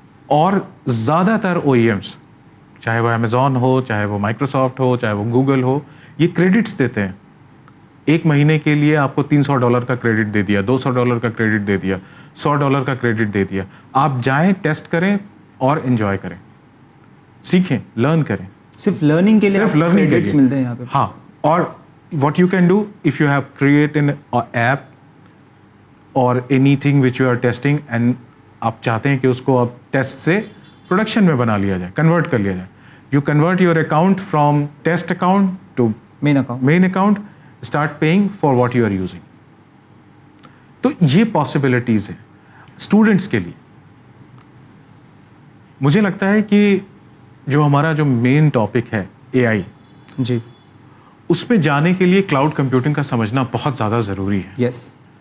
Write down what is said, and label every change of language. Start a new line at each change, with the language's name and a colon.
Hindi: और ज़्यादातर OEMs, चाहे वो अमेज़ॉन हो, चाहे वो माइक्रोसॉफ्ट हो, चाहे वो गूगल हो, ये क्रेडिट्स देते हैं। एक महीने के लिए आपको $300 का क्रेडिट दे दिया, $200 का क्रेडिट दे दिया, $100 का क्रेडिट दे दिया। आप जाएं, टेस्ट करें और एंजॉय करें, सीखें, लर्न करें। सिर्फ लर्निंग के लिए सिर्फ लर्निंग के लिए मिलते हैं यहाँ पे। हाँ, और
English: what you can do if you have created an app or anything which you are testing and
Hindi: आप चाहते हैं कि उसको अब टेस्ट से प्रोडक्शन में बना लिया जाए,
English: Convert कर लिया जाए, you convert your account from test account to main account, start paying for what you are using.
Hindi: तो ये पॉसिबिलिटीज़ है स्टूडेंट्स के लिए। मुझे लगता है कि जो हमारा जो मेन टॉपिक है AI, जी, उस पे जाने के लिए क्लाउड कंप्यूटिंग का समझना बहुत ज़्यादा ज़रूरी है। यस,